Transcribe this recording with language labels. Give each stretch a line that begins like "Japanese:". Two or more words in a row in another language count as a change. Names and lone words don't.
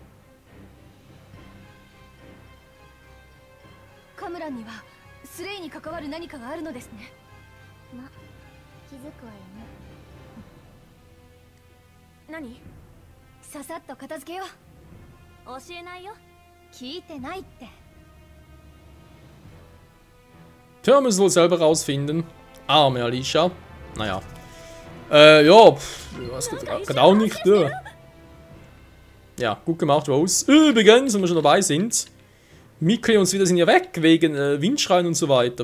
Japanese: カムランにはスレイに関わる何かがあるのですね。ま、気づくわよね。何？ささっと片付けよう。教えないよ。聞いてないって。
German: Tja, müssen wir wohl selber rausfinden. Arme Alicia. Naja. Ja, was geht auch nicht. Ja, gut gemacht, Rose. Übrigens, wenn wir schon dabei sind. Mikkel und so wieder sind ja weg, wegen Windschreien und so weiter.